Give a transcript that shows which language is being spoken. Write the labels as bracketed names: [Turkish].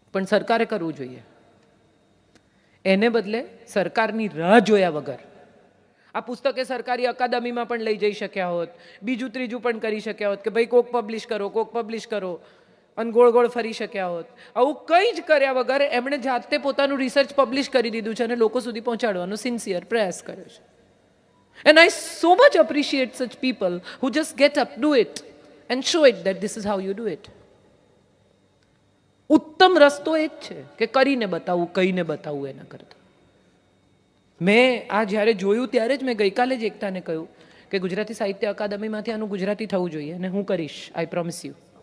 [Gujarati] પણ સરકારે કરવું જોઈએ. એને બદલે સરકારની રાહ જોયા વગર આ પુસ્તકે સરકારી અકાદમીમાં પણ લઈ જઈ શક્યા હોત, બીજું ત્રીજું પણ કરી શક્યા હોત કે ભાઈ કોક પબ્લિશ કરો, કોક પબ્લિશ કરો, અને ગોળ ગોળ ફરી શક્યા હોત. આવું કંઈ જ કર્યા વગર એમણે જાતે પોતાનું રિસર્ચ પબ્લિશ કરી દીધું છે અને લોકો સુધી પહોંચાડવાનો સિન્સિયર પ્રયાસ કર્યો છે. [English] And I so much appreciate such people who just get up, do it and show it that this is how you do it. [Gujarati] ઉત્તમ રસ્તો એ જ છે કે કરીને બતાવવું, કહીને બતાવવું એના કરતાં. મેં આ જ્યારે જોયું ત્યારે જ મેં ગઈકાલે જ એકતાને કહ્યું કે ગુજરાતી સાહિત્ય અકાદમીમાંથી આનું ગુજરાતી થવું જોઈએ, અને હું કરીશ, [English] I promise you.